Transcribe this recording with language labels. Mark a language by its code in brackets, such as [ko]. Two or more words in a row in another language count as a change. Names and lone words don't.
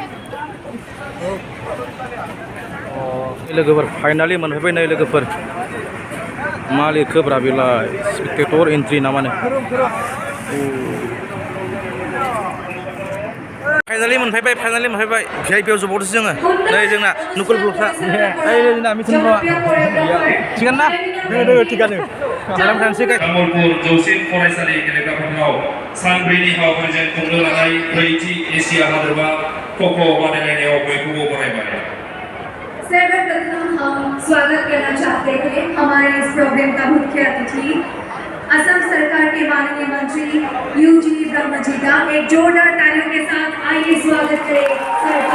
[brx] लोगोफोर फाइनालि मोनफैबाय नै लोगोफोर मा लिरखोब्रा बेलाय [en] spectator entry [brx] नामानो फाइनालि मोनफैबाय भिआइपिआव जबावदोंसो जोङो नै जोंना नुकुल ब्लग्सआ जोंना मिथुन ब्र'आ थिगानो ना थिगानो थांसै तामुलपुर जौसिन फरायसालि गेलेग्रा फोथाराव सानब्रैनि हाबाफारिजों खुंनो लानाय ब्रैथि एशिया हादोरमा ख'ख' बादायलायनायाव बयखौबो बरायबाय। [hi] सर्वप्रथम हम स्वागत करना चाहते हैं हमारे इस प्रोग्राम का मुख्य अतिथि असम सरकार के माननीय मंत्री यूजी ब्रह्म जी का एक जोरदार तालियों के साथ आइए स्वागत करें सर का।